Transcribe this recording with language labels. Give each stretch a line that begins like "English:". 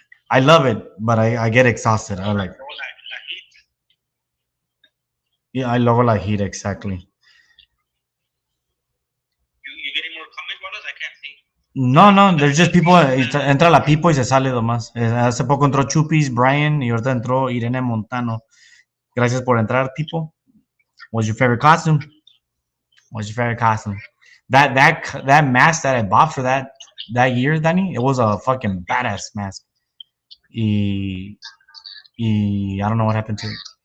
English: I love it, but I get exhausted. I like, La heat. yeah, I love la heat, exactly. You getting more comments, Wallace? I can't see. No, there's just people,
Spanish: entra la Pipo y se sale nomás. Hace poco entró Chupis, Brian, y ahorita entró Irene Montano. Gracias por entrar, Pipo.
English: What's your favorite costume? That mask that I bought for that year, Danny, it was a fucking badass mask. I don't know what happened to it.